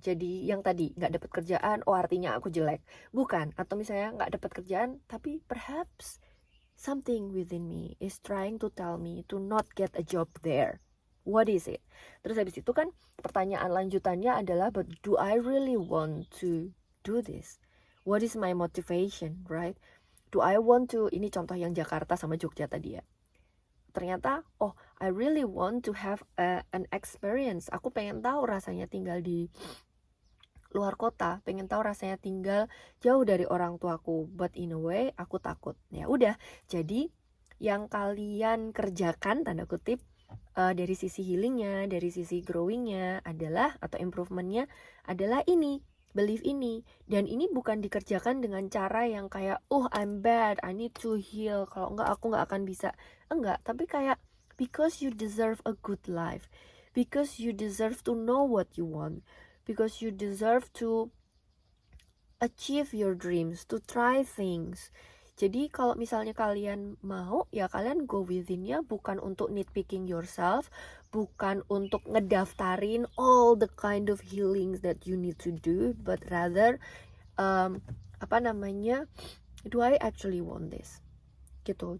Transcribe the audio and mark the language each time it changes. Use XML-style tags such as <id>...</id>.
<id>Jadi yang tadi enggak dapat kerjaan, oh artinya aku jelek. Bukan. Atau misalnya enggak dapat kerjaan, tapi</id> <en>perhaps something within me is trying to tell me to not get a job there. What is it?</en> <id>Terus habis itu kan pertanyaan lanjutannya adalah,</id> <en>but do I really want to do this? What is my motivation, right? Do I want to,</en> <id>ini contoh yang Jakarta sama Jogja tadi ya. Ternyata, oh,</id> <en>I really want to have an experience.</en> <id>Aku pengen tahu rasanya tinggal di luar kota, pengen tahu rasanya tinggal jauh dari orang tuaku,</id> <en>but in a way</en> <id>aku takut. Ya udah, jadi yang kalian kerjakan tanda kutip dari sisi healingnya, dari sisi growingnya adalah, atau improvementnya adalah ini, belief ini. Dan ini bukan dikerjakan dengan cara yang kayak,</id> <en>oh I'm bad, I need to heal,</en> <id>kalau enggak aku enggak akan bisa. Enggak, tapi kayak</id> <en>because you deserve a good life, because you deserve to know what you want, because you deserve to achieve your dreams, to try things.</en> <id>Jadi kalau misalnya kalian mau, ya kalian go within-nya,</id> <en>bukan untuk nitpicking yourself,</en> <id>bukan untuk ngedaftarin</id> <en>all the kind of healings that you need to do, but rather do I actually want this? Gitu.</en>